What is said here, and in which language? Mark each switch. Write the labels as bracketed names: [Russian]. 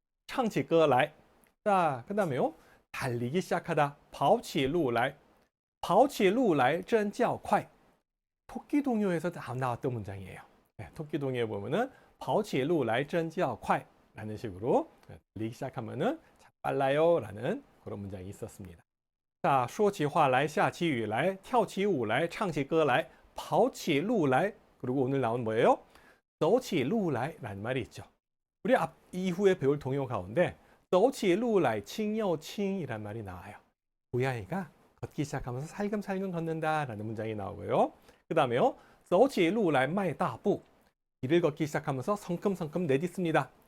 [Chinese] 唱起歌来 [Korean] 자, 그 다음에요. 달리기 시작하다 [Chinese] 跑起路来跑起路来真较快 [Korean] 토끼 동요에서 나왔던 문장이에요. 네, 토끼 동요에 보면은 [Chinese] 跑起路来真较快 [Korean] 라는 식으로 달리기 시작하면은 빨라요 라는 그런 문장이 있었습니다. [Chinese] 자, 说起话来下起雨来跳起舞来唱起歌来跑起路来 [Korean] 그리고 오늘 나온 뭐예요? [Chinese] 走起路来 [Korean] 라는 말이 있죠. 우리 이후에 배울 동요 가운데 [Chinese] 走起路来轻又轻 [Korean] 이란 말이 나와요. 고양이가 걷기 시작하면서 살금살금 걷는다 라는 문장이 나오고요. 그 다음에요. [Chinese] 走起路来迈大步 [Korean] 길을 걷기 시작하면서 성큼성큼 내딛습니다.